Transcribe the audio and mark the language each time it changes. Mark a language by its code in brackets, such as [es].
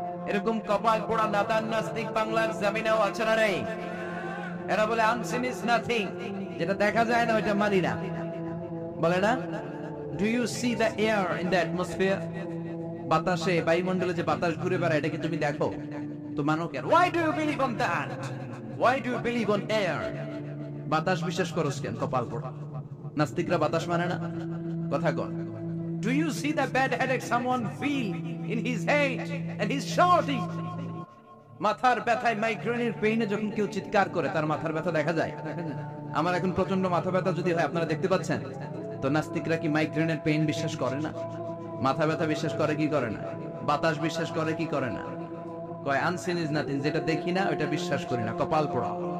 [bn] এরকম কপাল পোড়া নাদান নাস্তিক বাংলার জমিনেও আছে না নেই? এরা বলে [en] unseen is nothing, [bn] যেটা দেখা যায় না ওইটা মানি না। বলে না, [en] Do you see the air in the atmosphere? [bn] বাতাসে, বায়ুমণ্ডলে যে বাতাস ঘুরে বেড়ায়, এটাকে তুমি দেখো তো মানো কেন? [en] Why do you believe on that? Why do you believe on air? [bn] বাতাস বিশ্বাস করছ কেন? কপাল পোড়া নাস্তিকরা বাতাস মানে না। কথা কর। [en] Do you see the bad headache someone feel in his head and he's shouting? [bn] মাথার ব্যথায়, মাইগ্রেনের পেইনে যখন কেউ চিৎকার করে তার মাথার ব্যথা দেখা যায়। আমার এখন প্রচন্ড মাথা ব্যথা যদি হয়, আপনারা দেখতে পাচ্ছেন তো, নাস্তিকরা কি মাইগ্রেনের পেইন বিশ্বাস করে না? মাথা ব্যথা বিশ্বাস করে কি করে না? বাতাস বিশ্বাস করে কি করে না? কয় [en] unseen is nothing, [bn] যেটা দেখি না ওইটা বিশ্বাস করি না। কপাল পোড়া।